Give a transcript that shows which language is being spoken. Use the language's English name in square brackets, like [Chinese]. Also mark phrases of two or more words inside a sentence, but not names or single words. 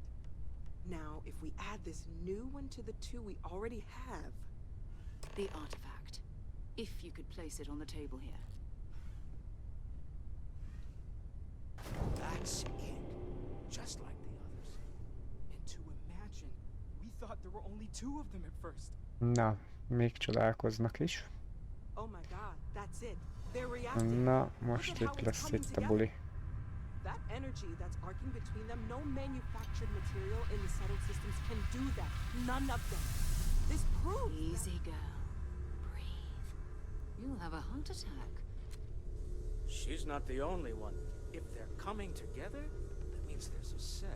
[English] Now, if we add this new one to the two we already have... The artifact. If you could place it on the table here. That's it. Just like the others. And to imagine, we thought there were only two of them at first. [Hungarian] Na, még csodálkoznak is. [English] Oh my god, that's it. They're reacting. [Hungarian] Na, most itt lesz itt a buli. [English] That energy that's arcing between them, no manufactured material in the settled systems can do that. None of them. This proves Easy, girl. Breathe. You'll have a heart attack. She's not the only one. If they're coming together, that means there's a set.